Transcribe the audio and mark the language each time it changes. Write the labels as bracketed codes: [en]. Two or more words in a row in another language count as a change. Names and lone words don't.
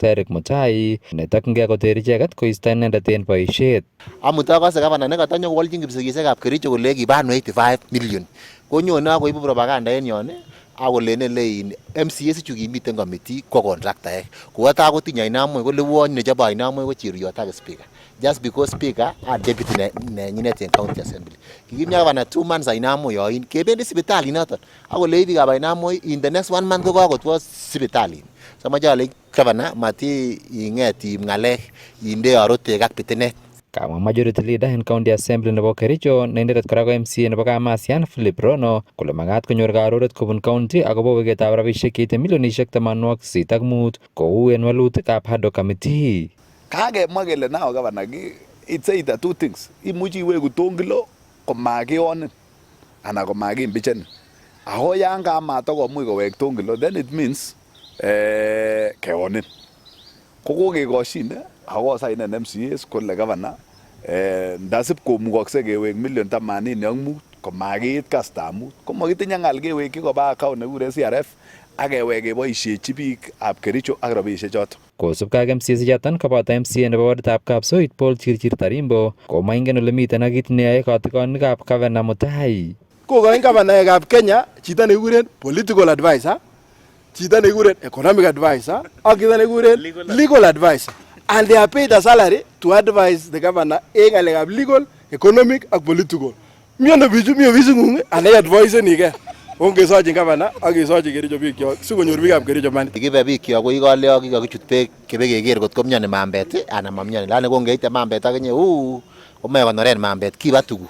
[kln] Eric Mutai netokyingei koter icheket koisto inendet en boisiet. Amut akose Governor nekatanyo kowolchin kipsigisiekab Kericho kole kiban 85 million. Konyone akoibu propaganda en yon akolene lein MCS chu kimiten committee ko contractor ko ta ko tinya inamwe ko lewon ne chaba inamwe ko chiriot ak speaker [en] just because [kln] speaker a deputy ne nyinet en [en] county assembly [kln] kikimya bana 2 months inamwe yo in kebendi sipitali noton akole biik aba inamwe [en] in the next 1 month [kln] ko kakotwo sipitali samajale governor mati ingeti ngalek inde arotek ak pitinet. Kamwa [en] majority leader [kln] en [en] county assembly [kln] nebo Kericho neindet kora ko MCA nebo Kamasian Philip Rono kole magat konyor karoret kobun county akobo weketab rabisiek cheite milionisiek 85 kou en walutikab Hado committee. Kagemwa kele nao gavana [en] it's either two things. [kln] Imuchi iweku tongilo komakionin ana komakimbichen. Ako yan kamatokomuch kowek tongilo [en] then it means [kln] keonin. Kokokekoshin ako sainen MCAs kole gavana ndasip komukokse kewek million 85 komakiit kasta mut komakitinye ngal kewekyi koba account nekure CRF akewek keboisiechi biik ab Kericho ak rabisiek choto. Kosubkei ak MCAs choton koboto MCA nebo waditab Kapsoit Paul Chirchir Tarimbo komaingen ole miten ak kit neyoe kotikonikab Governor Mutai. Kokoin gavanaekab Kenya chito nekikuren [en] political advisor, [kln] chito nekikuren [en] economic advisor [kln] ak chito nekikuren [en] legal advisor. And they are paid a salary to advise the governor [kln] en ngalekab [en] legal, economic ak political. [kln] Miono bichu mi ofisi ngung ane advise nige. Ongesochi governor ak kesochi Kericho bikyok sikonyor biikab Kericho money. Kibe bikyok ko ikole ak kikokichut beek kebekeker kot ko mioni mambet ana mamioni. Lani kongeite mambet akinye komoe konoren mambet kiba tuguk.